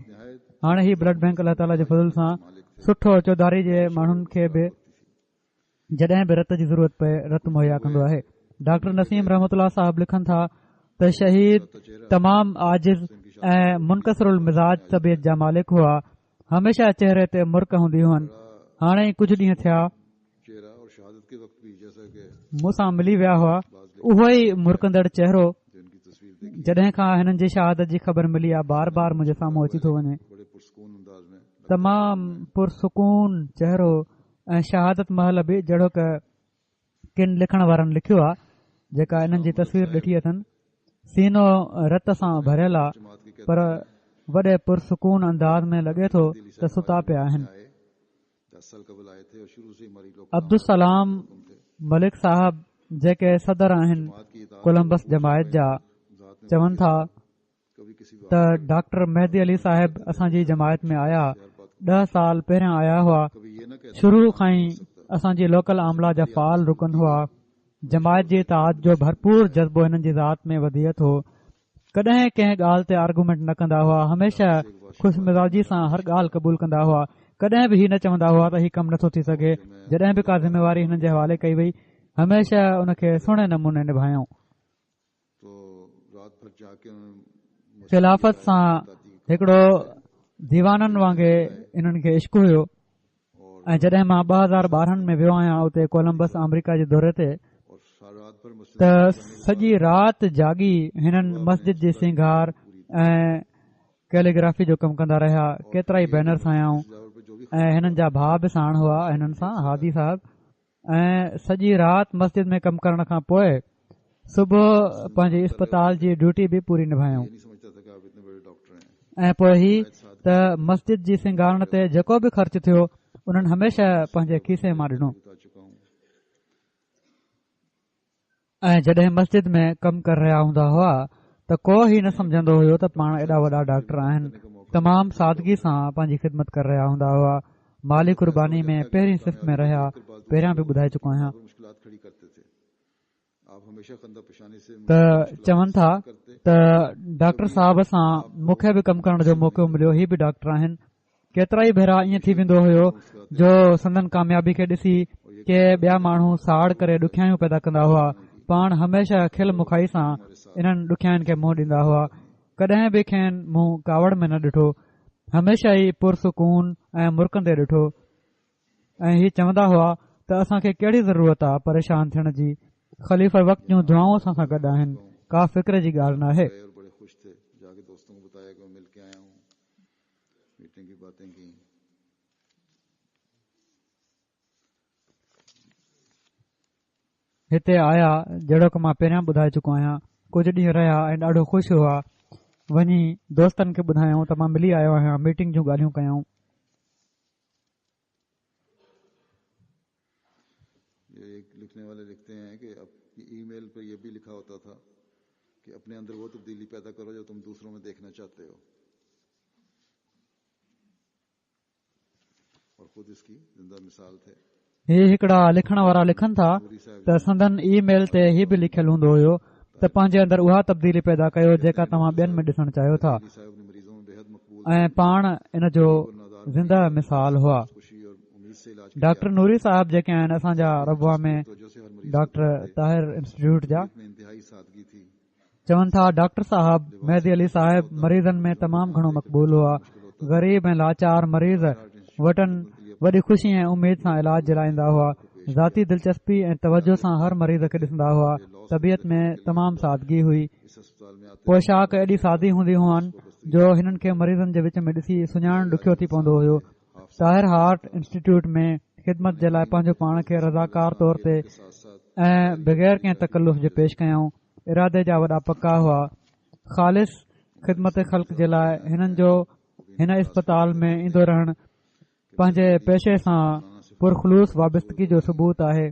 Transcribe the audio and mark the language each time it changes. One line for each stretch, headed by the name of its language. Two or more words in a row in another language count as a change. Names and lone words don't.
Sindhi: हाणे ही ब्लड बैंक अल्लाह ताला जे फज़ल सां सुठो चौधारी जे माण्हुनि खे बि जॾहिं बि रत जी ज़रूरत पए रत मुहैया कंदो आहे। डॉक्टर नसीम रहमतुल्लाह साहब लिखनि था त शहीद तमामु आजिज़ ऐं मुनकसरुल मिज़ाज तबियत जा मालिक हुआ। हमेशा चेहरे ते मुर्क हूंदी हुअनि। हाणे ई कुझु ॾींहं थिया
Urdu: چہرہ اور شہادت کے وقت بھی جیسا کہ
Sindhi: मूंसां मिली विया हुआ, उहो ई मुरकंदड़ चेहरो
Urdu: جن کی تصویر دیکھی
Sindhi: जॾहिं खां हिननि जी शहादत जी ख़बर मिली आहे बार बार मुंहिंजे साम्हूं अची थो वञे।
Urdu: بڑے پرسکون انداز میں
Sindhi: तमामु पुरसकून चेहरो ऐं शहादत महल बि जहिड़ो क किन लिखण वारनि लिखियो आहे जेका हिननि जी तस्वीर ॾिठी अथनि। सीनो रत सां भरियल आहे,
Urdu: جماعت کی
Sindhi: पर वॾे पुरसकून अंदाज में लॻे थो त सुता पिया आहिनि।
Urdu: آئے 10 سال قبل آئے تھے اور شروع سے ہی مریض لوگ
Sindhi: अब्दुल सलाम मलिक साहब जेके सदर आहिनि कोलंबस जमायत जा चवनि था
Urdu: کبھی کسی
Sindhi: त डॉक्टर मेहदी अली साहिब असांजी जमायत में आया 10 साल पहिरियां आया हुआ।
Urdu: کبھی یہ نہ کہتے
Sindhi: शुरू खां ई असांजी लोकल आमला जा फ़ाल रुकन हुआ। जमायत जी इताद जो भरपूर जज़्बो हिननि जी ज़ात में वधिये थो। कॾहिं कंहिं ॻाल्हि ते आर्गूमेंट न कंदा हुआ, हमेशा ख़ुशि मिज़ाजी सां हर ॻाल्हि क़बूल कंदा हुआ। कॾहिं बि हीअ न चवंदा हुआ त हीउ कमु नथो थी सघे। जॾहिं बि का ज़िम्मेवारी हिननि जे हवाले कई वई, हमेशा उन खे सुहिणे नमूने निभायूं।
Urdu: تو رات بھر جاکے انہوں نے
Sindhi: ख़िलाफ़त सां हिकिड़ो दीवाननि वांगुरु इन्हनि खे इश्क़ हुयो। ऐं जॾहिं मां 2012 में वियो आहियां उते कोलंबस अमरीका जे दौरे ते,
Urdu: اور سارا رات بھر مسجد
Sindhi: त सॼी राति जागी हिननि मस्जिद जी सिंगार ऐं कैलीग्राफी जो कमु कंदा रहिया। केतिरा ई बैनर्स आयाऊं
Urdu: پے جو بھی
Sindhi: ऐं हिननि जा भाउ बि साण हुआ हिननि सां, हादी साहब। ऐं सॼी राति मस्जिद में कमु करण खां पोइ सुबुह पंहिंजी इस्पताल जी ड्यूटी बि पूरी निभायूं।
Urdu: نہیں سمجھتا تھا کہ آپ اتنے بڑے ڈاکٹر ہیں.
Sindhi: ऐं पोइ ही त मस्जिद जी सिंगारण ते जेको बि ख़र्च थियो उन्हनि हमेशा पंहिंजे खीसे मां ॾिनो।
Urdu: بتا چکا ہوں.
Sindhi: ऐं जॾहिं मस्जिद में कमु करे रहिया हूंदा हुआ त को ई न सम्झंदो हुयो त पाण एॾा वॾा डॉक्टर आहिनि। तमामु सादगी सां पंहिंजी ख़िदमत करे रहिया हूंदा हुआ। माली कुर्बानी में पहिरीं सिफ़ में रहिया, पहिरियां बि ॿुधाए चुको आहियां।
Urdu: مشکلات کھڑی کرتے تھے۔ آپ ہمیشہ خندہ پیشانی سے
Sindhi: त चवनि था त डॉक्टर साहब सां मूंखे बि कमु करण जो मौक़ो मिलियो। ही बि डॉक्टर आहिनि। केतिरा ई भेरा ईअं थी वेंदो हुयो जो संदन कामयाबी खे ॾिसी के ॿिया माण्हू साड़ करे ॾुखियायूं पैदा कंदा हुआ। पाण हमेशा खिल मुखाई सां इन्हनि ॾुखियाईनि खे मुंहुं ॾींदा हुआ। कॾहिं बि खेनि मुंहुं कावड़ में न ॾिठो, हमेशा ई पुरसकून ऐं मुरकंदे ॾिठो। ऐं ही चवंदा हुआ त असांखे कहिड़ी ज़रूरत आहे परेशान थियण जी, ख़लीफ़ा वक़्त जूं दुआऊं असां सां गॾु आहिनि, का फ़िक्र जी ॻाल्हि न आहे।
Urdu: اور بڑے خوش تھے. جاکے دوستوں کو بتایا کہ میں مل کے آیا ہوں۔ میٹنگ میٹنگ کی باتیں کیں.
Sindhi: हिते आया जहिड़ो की मां पहिरियां ॿुधाए चुको आहियां। कुझु ॾींहं रहिया ऐं ॾाढो ख़ुशि हुआ। वञी दोस्तनि खे ॿुधायूं त मां मिली आयो आहियां, मीटिंग जूं ॻाल्हियूं कयूं।
Urdu: یہ ایک لکھنے والے لکھتے ہیں کہ ای میل پر یہ بھی لکھا ہوتا تھا کہ اپنے اندر وہ تبدیلی پیدا کرو جو تم دوسروں میں دیکھنا چاہتے ہو، اور خود اس کی زندہ مثال تھے.
Sindhi: ही हिकिड़ा लिखण वारा लिखनि था त संदन ईमेल ते ही बि लिखियलु हूंदो हुयो त पंहिंजे अंदर उहा तब्दीली पैदा कयो जेका तव्हां ॿियनि में ॾिसणु चाहियो था,
Urdu: صاحب نے مریضوں میں بیحد مقبول
Sindhi: ऐं पाण इन जो ज़िंदा मिसाल हुआ।
Urdu: خوشی اور امید سے علاج
Sindhi: डॉक्टर नूरी साहब जेके आहिनि असांजा रबुआ में
Urdu: جو سے ہر مریض
Sindhi: डॉक्टर ताहिर इंस्टीट्यूट जा,
Urdu: میں انتہائی سادگی تھی.
Sindhi: चवनि था डॉक्टर साहब मेहदी अली साहिब मरीज़नि में तमामु घणो मक़बूल हुआ। ग़रीब ऐं लाचार मरीज़ वटनि वॾी ख़ुशी ऐं उमेद सां इलाज दिलाईंदा हुआ। ज़ाती दिलचस्पी ऐं तवजो सां हर मरीज़ खे ॾिसंदा हुआ। तबियत में तमामु सादगी हुई।
Urdu: اس اسپتال میں آتے
Sindhi: पोशाक एॾी सादी हूंदी हुअनि जो हिननि खे मरीज़नि जे विच में ॾिसी सुञाणणु ॾुखियो थी पवंदो हुयो। ताहिर हार्ट इंस्टीट्यूट में ख़िदमत जे लाइ पंहिंजो पाण खे रज़ाकार तौर ते ऐं बग़ैर कंहिं तकल्लुफ़ जे पेश कयऊं। इरादे जा वॾा पका हुआ। ख़ालिस ख़िदमत ख़ल्क़ जे लाइ हिननि जो हिन इस्पताल में ईंदो रहणु पंहिंजे पेशे सां पुरखलूस वाबस्तगी जो सबूत आहे।